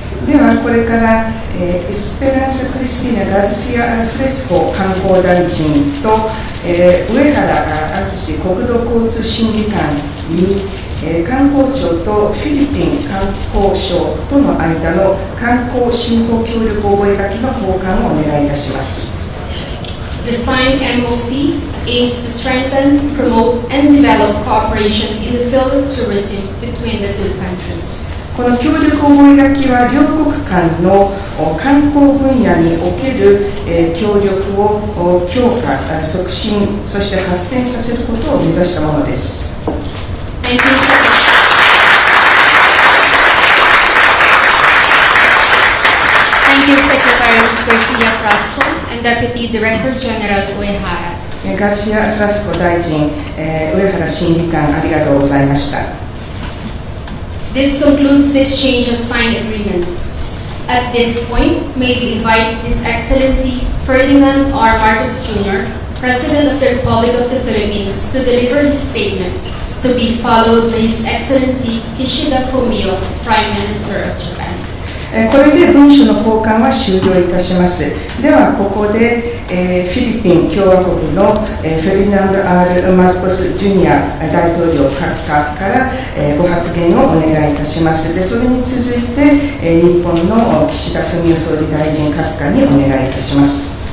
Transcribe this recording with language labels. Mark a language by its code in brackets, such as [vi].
[ja] ではこれから、エスペランサ・クリスティーナ・ガルシア・フレスコ観光大臣と、上原敦国土交通審議官に、観光庁とフィリピン観光省との間の観光振興協力覚書の交換をお願いいたします。 [en] The signed MOC aims to strengthen, promote, and develop cooperation in the field of tourism between the two countries. [ja] この協力覚書は両国間の観光分野における協力を強化、促進、そして発展させることを目指したものです。 [en] Thank you, Secretary Garcia Frasco and Deputy Director General Uehara. [ja] ガルシア・フラスコ大臣、上原審議官、ありがとうございました。 [en] This concludes the exchange of signed agreements. At this point, may we invite His Excellency Ferdinand R. Marcos Jr., President of the Republic of the Philippines, to deliver his statement, to be followed by His Excellency Kishida Fumio, Prime Minister of Japan. [ja] これで文書の交換は終了いたします。ではここで、フィリピン共和国の、フェルディナンド・R・マルコス・ジュニア大統領閣下から、ご発言をお願いいたします。でそれに続いて、日本の岸田文雄総理大臣閣下にお願いいたします。